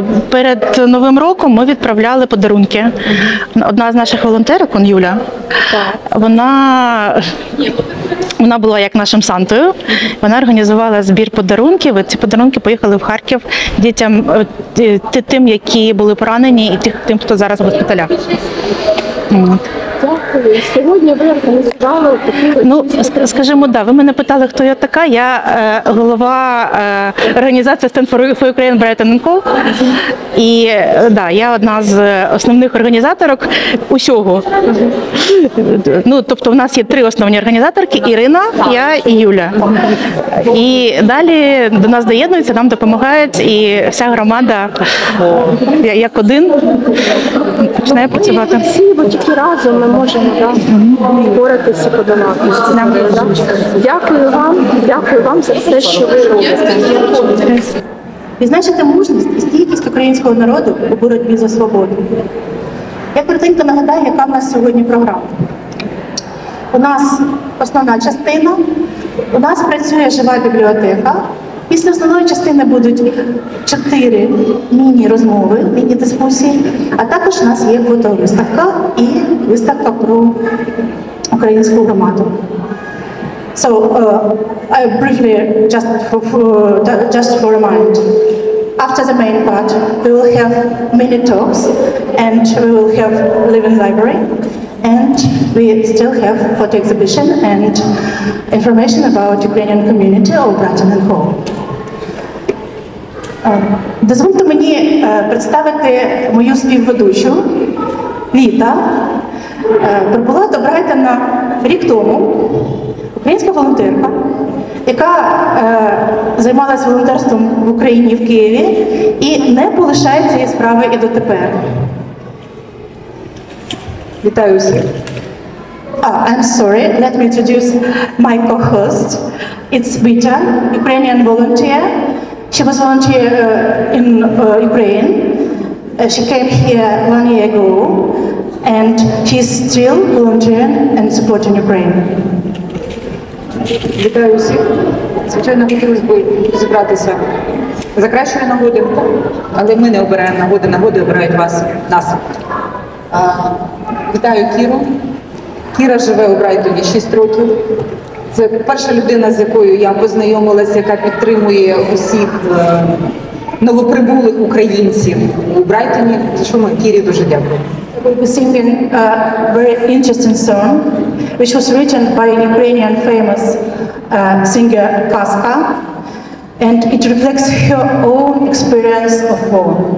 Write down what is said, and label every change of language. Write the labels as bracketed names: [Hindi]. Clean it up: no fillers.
[Ukrainian] Перед Новим роком ми відправляли подарунки. Одна з наших волонтерок, Юля, вона була як нашим Сантою, вона організувала збір подарунків, і ці подарунки поїхали в Харків дітям, тим, які були поранені, і тим, хто зараз в госпіталях. Дякую. Сьогодні ви організували таку... Ну, скажімо, ви мене питали, хто я така. Я голова організації Stand for Ukraine Brighton and Hove. І я одна з основних організаторок усього. Ну, тобто, у нас є 3 основні організаторки: Ірина, я і Юля. І далі до нас доєднуються, нам допомагають, і вся громада, як один, починає працювати. Всі, бо тільки разом ми можемо впоратися і подолати. Дякую вам за все, що ви робите. Відзначити мужність і стійкість українського народу у боротьбі за свободу. Я коротенько нагадаю, яка в нас сьогодні програма. У нас основна частина, у нас працює жива бібліотека. Після основної частини будуть 4 міні-розмови, міні-дискусії, а також у нас є фотовиставка і виставка про українську громаду. [English] So, I briefly, just for a mind, after the main part, we will have mini talks, and we will have living library, and we still have photo exhibition and information about Ukrainian community of Brighton and Hove. [Ukrainian] Дозвольте мені представити мою співведучу Віта. Прибула до Брайтона рік тому українська волонтерка, яка займалася волонтерством в Україні, в Києві, і не полишає цієї справи і дотепер. Вітаю всіх. [English] I'm sorry, let me introduce my co-host. It's Vita, Ukrainian volunteer. She was volunteer in Ukraine. She came here 1 year ago, and she's still volunteering and supporting Ukraine. [Ukrainian] Вітаю всіх. Звичайно, хотілося б зібратися за кращої нагоди, але ми не обираємо нагоди, нагоди обирають нас. Вітаю Кіру. Кіра живе у Брайтоні 6 років. Це перша людина, з якою я познайомилася, яка підтримує усіх новоприбулих українців у Брайтоні, за що ми Кірі дуже дякуємо. [English] We'll be singing a very interesting song, which was written by Ukrainian famous singer Kaska, and it reflects her own experience of war.